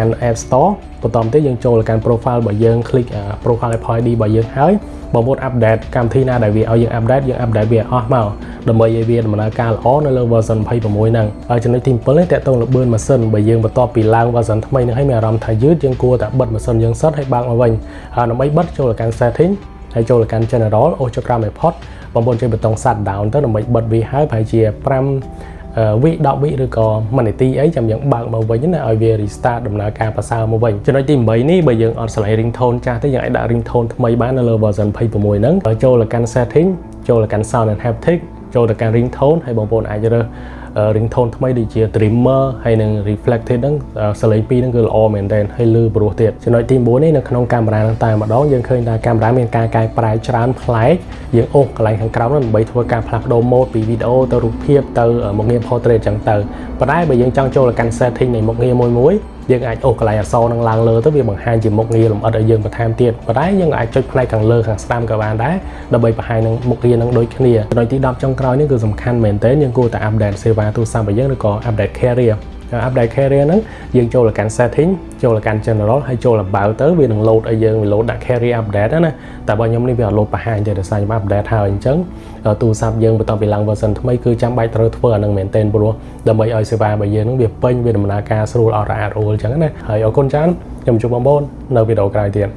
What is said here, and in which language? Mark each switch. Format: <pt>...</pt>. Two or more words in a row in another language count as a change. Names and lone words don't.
<km>App Store បន្តទៅយើងចូលទៅកាន់ profile របស់យើង</km> <en>click profile</en> <km>Apple ID របស់យើងហើយបងប្អូន update កម្មវិធីណាដែលវាឲ្យយើង update យើង update វាអស់មកដើម្បីឲ្យវាដំណើរការល្អនៅលើ version 26ហ្នឹងហើយចំណុចទី7នេះតើតើល្បឿនម៉ាស៊ីនបើយើងបន្ទាប់ពីឡើង version ថ្មីហ្នឹងឲ្យមានអារម្មណ៍ថាយឺតយើងគួរតែបិទម៉ាស៊ីនយើងសិតហើយបើកមកវិញហើយដើម្បីបិទចូលទៅកាន់ setting ហើយចូលទៅកាន់ general អូសចុចក្រោម iPod បងប្អូនចុចប៊ូតុង</km> <en>shut down</en> <km>ទៅដើម្បីបិទវាហើយប្រហែលជា 5វិ10វិឬក៏1នាទីអីចាំយើងបើកមកវិញណាឲ្យវា restart ដំណើរការប្រសើរមកវិញចំណុចទី8នេះបើយើងអត់ឆ្លៃ ringtone ចាស់ទេយើងអាចដាក់ ringtone ថ្មីបាននៅលើ version 26ហ្នឹងចូលទៅកាន់ setting ចូលទៅកាន់</km> <en>sound and haptic</en> <km>ចូលទៅកាន់ ringtone ហើយបងប្អូនអាចរើស ringtone ថ្មីដូចជា trimmer ហើយនឹង reflected ហ្នឹងសលេងពីរហ្នឹងគឺល្អមែនទែនហើយលឺព្រោះទៀតចំណុចទី9នេះនៅក្នុងកាមេរ៉ាហ្នឹងតែម្ដងយើងឃើញថាកាមេរ៉ាមានការកែប្រែច្រើនប្លែកយើងអូសកន្លែងខាងក្រោមហ្នឹងដើម្បីធ្វើ ការផ្លាស់ប្ដូរ mode ពីវីដេអូទៅរូបភាពទៅមុខងារ portrait ចឹងទៅប៉ុន្តែបើយើងចង់ចូលទៅកាន់ setting នៃមុខងារមួយយើងអាចអូសកន្លែងអក្សរនឹងឡើង លើទៅវាបង្ហាញជាមុខងារលម្អិតឲ្យយើងបន្ថែមទៀតប៉ុន្តែយើងអាចចុចផ្នែកខាងលើខាងស្ដាំក៏បានដែរដើម្បីបង្ហាញនឹងមុខងារនឹងដូច គ្នាចំណុចទី10ចុងក្រោយនេះគឺសំខាន់មែនទែនយើងគួរតែ update សេវាទូរស័ព្ទរបស់យើងឬក៏</km> <en>update carrier update carrier</en> <km>ហ្នឹងយើងចូលទៅកាន់ setting ចូលទៅកាន់ general ហើយចូល about ទៅវានឹង load ឲ្យយើងវា load ដាក់</km> <en>carrier update</en> <km>ណាតែបើខ្ញុំនេះវាអត់ load បង្ហាញទេដោយសារខ្ញុំ update ហើយអញ្ចឹងទូរស័ព្ទយើងបន្ទាប់ពីឡើង version ថ្មីគឺចាំបាច់ត្រូវធ្វើអានឹងមែនទែនព្រោះដើម្បីឲ្យសេវារបស់យើងនឹងវាពេញវាដំណើរការស្រួលអត់រអាក់រអួលអញ្ចឹងណាហើយអរគុណច្រើនខ្ញុំជួបបងប្អូននៅវីដេអូក្រោយទៀត</km>